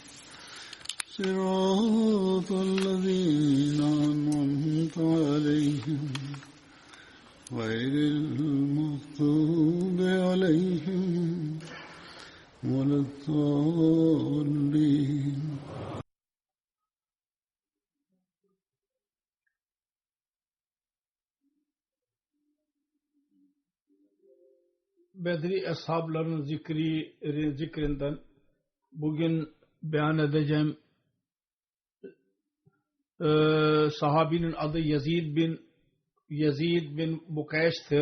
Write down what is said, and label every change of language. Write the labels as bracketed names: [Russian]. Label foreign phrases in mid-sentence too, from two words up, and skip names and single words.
[Arabic] صراط الذين أنعمت عليهم غير المغضوب عليهم ولا الضالين. [Turkish] Bedri ashabların zikrinden bugün beyan edeceğim sahabinin adı Yazid bin Bukays'tir.